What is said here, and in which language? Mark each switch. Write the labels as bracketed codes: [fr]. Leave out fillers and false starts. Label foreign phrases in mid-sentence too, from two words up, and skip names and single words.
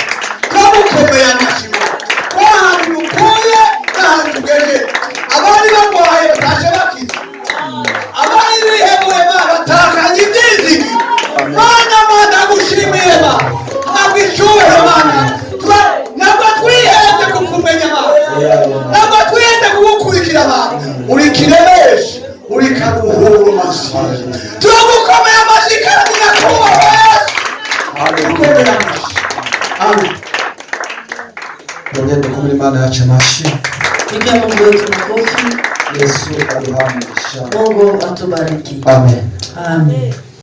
[rw] turagukomeye amashyi ko ahantu ukuye n'ahantu ugejeje abari barwaye bataje bakize abari bihebuye batakanye ibyizigi Mana ndagushimiye Mana ntabwo icyubahiro Mana ntabwo twihebye kukumenya Mana ntabwo twihebye kugukurikira Mana uri kiremesha uri karuhura amashyi turagukomeye amashyi kandi nyakubahwa Yesu haleluya amen tugende kumira Imana yacu amashi [sw] Pigia Mungu wetu makofi. [rw] Yesu aduhamisha [sw] Mungu atubariki. amen Amen.